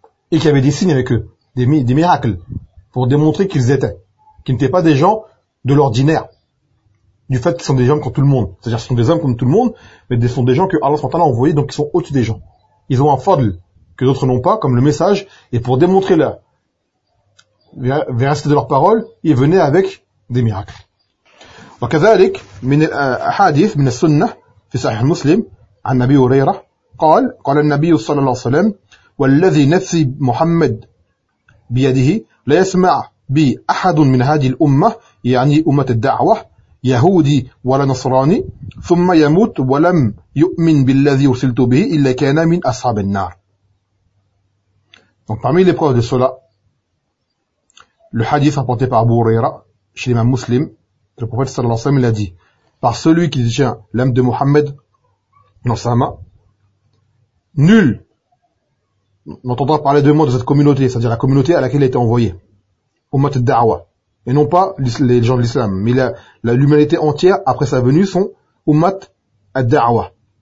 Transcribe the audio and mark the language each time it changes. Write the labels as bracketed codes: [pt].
[fr] Et qui avaient des signes avec eux, des miracles, pour démontrer qu'ils étaient, qu'ils n'étaient pas des gens de l'ordinaire, du fait qu'ils sont des gens comme tout le monde. C'est-à-dire qu'ils sont des hommes comme tout le monde, mais ce sont des gens que Allah [ar] subhanahu wa ta'ala [fr] a envoyés, donc ils sont au-dessus des gens. Ils ont un fadl que d'autres n'ont pas, comme le message, et pour démontrer la véracité de leurs paroles, ils venaient avec des miracles. [ar] Donc, كذلك من الحديث من السنة في صحيح مسلم عن أبي هريرة قال قال النبي صلى الله عليه وسلم والذي نفسي محمد بيده لا يسمع بي أحد من هذه الأمة يعني أمة الدعوة يهودي ولا نصراني ثم يموت ولم يؤمن بالذي أرسلت به إلا كان من أصحاب النار. [fr] Donc parmi les preuves de cela, le hadith rapporté par Abu Huraira chez l'imam muslim, le prophète [ar] sallallahu alayhi wa sallam [fr] l'a dit, par celui qui tient l'âme de Mohammed dans sa main, nul n'entendra parler de moi de cette communauté, c'est-à-dire la communauté à laquelle il a été envoyé, Ummat al-Da'wa, et non pas les gens de l'islam, mais l'humanité entière après sa venue sont Ummat al-Da'wa.